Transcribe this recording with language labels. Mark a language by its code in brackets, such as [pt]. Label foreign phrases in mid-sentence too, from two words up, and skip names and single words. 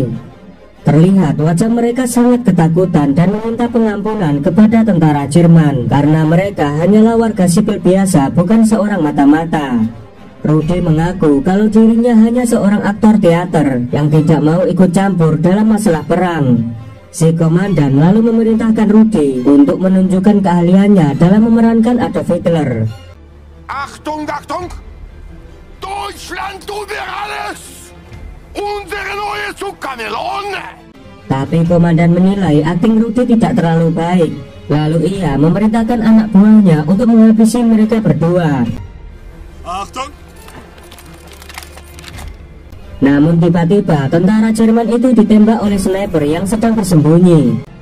[id] Terlihat wajah mereka sangat ketakutan dan meminta pengampunan kepada tentara Jerman karena mereka hanyalah warga sipil biasa, bukan seorang mata-mata. Rudy mengaku kalau dirinya hanya seorang aktor teater yang tidak mau ikut campur dalam masalah perang. Si komandan lalu memerintahkan Rudy untuk menunjukkan keahliannya dalam memerankan Adolf Hitler. [de] Achtung, Achtung! Deutschland über alles! Unsere neue Zuckermelone! [id] Tapi komandan menilai akting Rudy tidak terlalu baik. Lalu ia memerintahkan anak buahnya untuk menghabisi mereka berdua. [de] Achtung! [id] Namun tiba-tiba tentara Jerman itu ditembak oleh sniper yang sedang bersembunyi.